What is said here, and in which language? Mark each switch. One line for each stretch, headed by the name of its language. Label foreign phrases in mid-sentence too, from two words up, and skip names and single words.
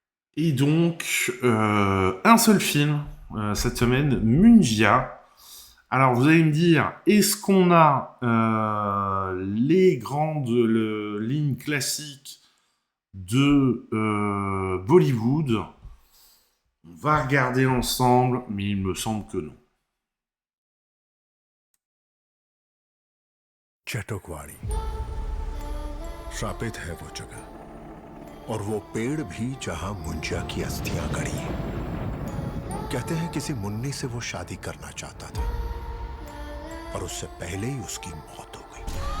French: Et donc, un seul film cette semaine, Mungia. Alors, vous allez me dire, est-ce qu'on a les grandes lignes classiques de Bollywood? On va regarder ensemble, mais il me semble que non.
Hindi: चटोकवाड़ी श्रापित है वो जगह और वो पेड़ भी जहां मुंजिया की अस्थियां गड़ी हैं। कहते हैं किसी मुन्नी से वो शादी करना चाहता था, पर उससे पहले ही उसकी मौत हो गई।